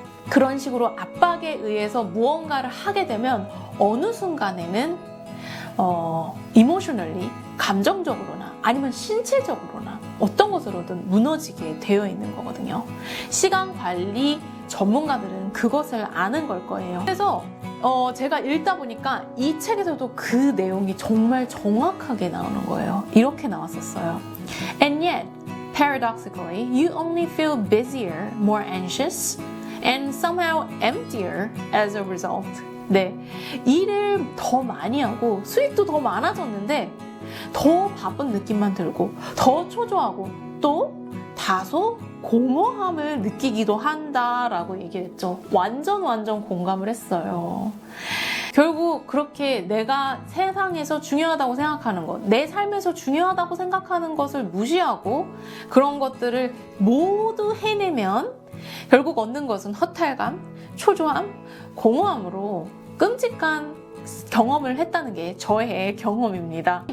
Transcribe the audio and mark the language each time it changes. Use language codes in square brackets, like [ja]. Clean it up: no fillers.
[ko] 그런 식으로 압박에 의해서 무언가를 하게 되면 어느 순간에는 emotionally, 감정적으로나 아니면 신체적으로나 어떤 것으로든 무너지게 되어 있는 거거든요. 시간 관리 전문가들은 그것을 아는 걸 거예요. 그래서 제가 읽다 보니까 이 책에서도 그 내용이 정말 정확하게 나오는 거예요. 이렇게 나왔었어요. [en] And yet, paradoxically, you only feel busier, more anxious, and somehow emptier as a result. [ko] 네, 일을 더 많이 하고 수익도 더 많아졌는데 더 바쁜 느낌만 들고 더 초조하고 또 다소 공허함을 느끼기도 한다라고 얘기했죠. 완전 공감을 했어요. 결국 그렇게 내가 세상에서 중요하다고 생각하는 것, 내 삶에서 중요하다고 생각하는 것을 무시하고 그런 것들을 모두 해내면 결국 얻는 것은 허탈감, 초조함, 공허함으로 끔찍한 경험을 했다는 게 저의 경험입니다.